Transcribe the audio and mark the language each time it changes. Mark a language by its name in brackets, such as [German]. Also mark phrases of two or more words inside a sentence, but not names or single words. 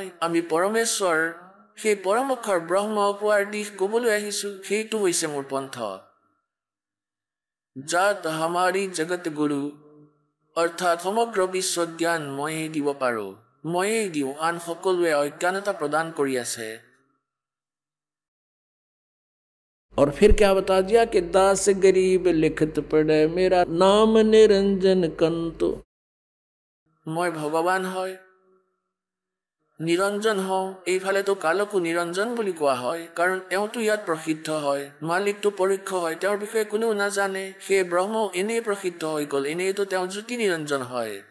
[Assamese] আমি পৰমেশ্বৰ, সেই পৰমক্ষৰ ব্ৰহ্ম পোৱাৰ দিশ ক'বলৈ আহিছোঁ। সেইটো হৈছে মোৰ পন্থ। [Hindi] जात हमारी जगत गुरु, [Assamese] অৰ্থাৎ সমগ্ৰ বিশ্বত জ্ঞান ময়েই দিব পাৰোঁ, ময়েই দিওঁ। আন সকলোৱে অজ্ঞানতা প্ৰদান কৰি আছে। [Hindi] और फिर क्या बता दिया कि दास गरीब लिखत पढ़े मेरा नाम निरंजन कंतो। [Assamese] মই ভগৱান হয়, নিৰঞ্জন হওঁ। এইফালেতো কালকো নিৰঞ্জন বুলি কোৱা হয়, কাৰণ তেওঁতো ইয়াত প্ৰসিদ্ধ হয়। মালিকটো পৰোক্ষ হয়, তেওঁৰ বিষয়ে কোনেও নাজানে। সেই ব্ৰহ্ম এনেই প্ৰসিদ্ধ হৈ গ'ল, এনেইতো তেওঁ জ্যোতি নিৰঞ্জন হয়।